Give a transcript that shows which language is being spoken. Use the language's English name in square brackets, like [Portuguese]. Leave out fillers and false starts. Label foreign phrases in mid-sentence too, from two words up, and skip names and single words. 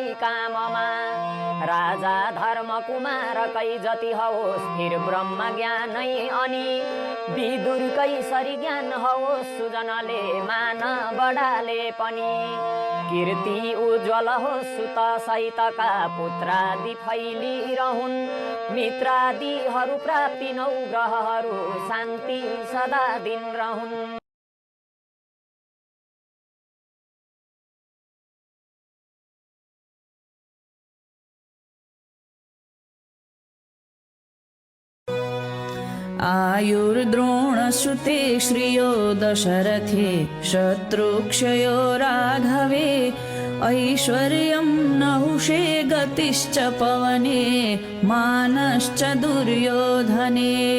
[Nepali] काममा राजा धर्म कुमारकै जति होस् फिर ब्रह्म ज्ञानै अनि विदुरकै सरी ज्ञान होस् सुजनले मान बडाले पनि कीर्ति उज्वल होस् सुत सहितका पुत्रादि फैलिरहुन् मित्रादिहरू प्राप्ति नौ ग्रहहरू शान्ति सदा दिन रहन् [Sanskrit] आयुर्द्रोणसुते श्रियो दशरथे शत्रुक्षयो राघवे ऐश्वर्यं नहुषे गतिश्च पवने मानश्च दुर्योधने